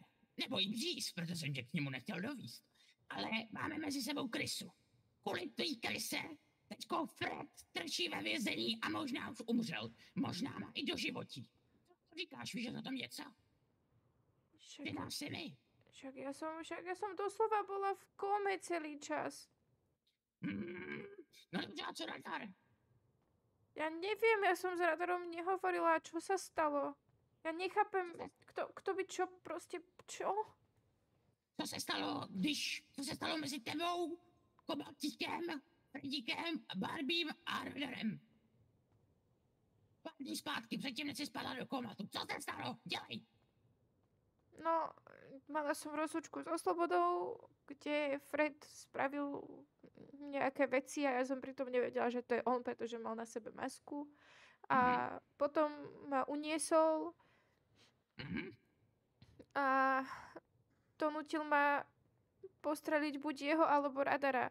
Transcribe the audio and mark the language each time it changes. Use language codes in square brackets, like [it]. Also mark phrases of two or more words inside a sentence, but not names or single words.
[cs] Nebo i bříz, protože jsem tě k němu nechtěl dovíst. Ale máme mezi sebou krysu. Kvůli té kryse teďko Fred trčí ve vězení a možná už umřel. Možná má i doživotí. Co říkáš, víš o tom něco? Vydá si mi. [sk] Však ja som doslova bola v kóme celý čas. [cs] No dobře, a co Radar? [sk] Ja neviem, ja som s Radarom nehovorila, čo sa stalo. Ja nechápem, kto by čo, proste, čo? [cs] Co se stalo mezi tebou, Kobaltíkem, Fredíkem, Barbím a Radarem? Pár dní zpátky, předtím než jsi spadla do komatu. Co se stalo? Dělej! [sk] No, mala som rozlúčku so Slobodou, kde Fred spravil nejaké veci a ja som pritom nevedela, že to je on, pretože mal na sebe masku. A potom ma uniesol a donútil ma postreliť buď jeho alebo Radara.